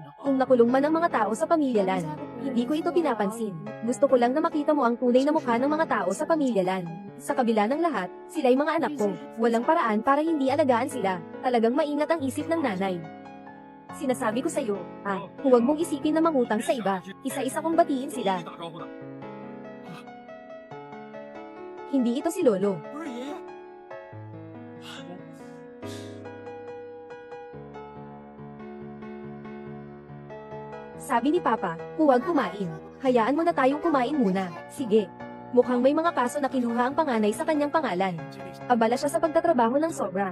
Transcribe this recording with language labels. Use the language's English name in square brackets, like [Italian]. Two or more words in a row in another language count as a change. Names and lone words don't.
[Filipino] Kung nakulong man ang mga tao sa pamilya Lan, hindi ko ito pinapansin. Gusto ko lang na makita mo ang tunay na mukha ng mga tao sa pamilya Lan. Sa kabila ng lahat, sila'y mga anak ko. Walang paraan para hindi alagaan sila. Talagang maingat ang isip ng nanay. Sinasabi ko sa'yo, huwag mong isipin na mangutang sa iba. Isa-isa kong batiin sila. [Chinese] 打招呼呢？ [Filipino] Hindi ito si Lolo. [Chinese] 不是爷爷。 [Filipino] Sabi ni Papa, huwag kumain. Hayaan mo na tayong kumain muna. Sige. Mukhang may mga kaso na kinuha ang panganay sa kanyang pangalan. Abala siya sa pagtatrabaho ng sobra.